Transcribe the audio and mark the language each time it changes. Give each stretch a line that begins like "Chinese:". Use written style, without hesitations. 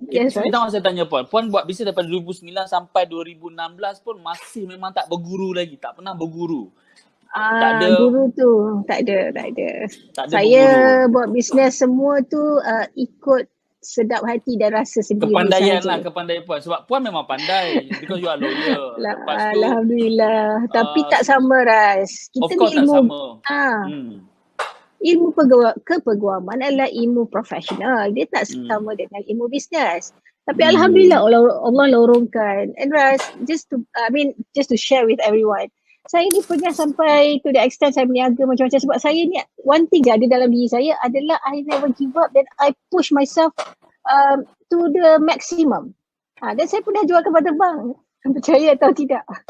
Malay: Saya tanya puan buat bisnes daripada 2009 sampai 2016 pun masih memang tak berguru lagi. Tak pernah berguru. Tak ada guru tu. Tak ada. Saya buat bisnes semua tu ikut sedap hati dan rasa sendiri. Kepandaian puan. Sebab puan memang pandai
English: because you are lawyer.
Malay: Alhamdulillah. Tapi tak sama Ras. Kita
English: of course
Malay: ni ilmu, tak sama. Ilmu kepeguaman adalah ilmu profesional. Dia tak sama dengan ilmu bisnes. Tapi Alhamdulillah Allah lorongkan.
English: And Ras, just to share with everyone.
Malay: Saya ni pernah sampai
English: to the extent
Malay: saya berniaga macam-macam sebab saya ni
English: one thing
Malay: je ada dalam diri saya adalah
English: I never give up
Malay: dan
English: I push myself to the maximum.
Malay: Dan saya pernah jual kapal terbang. Percaya atau tidak?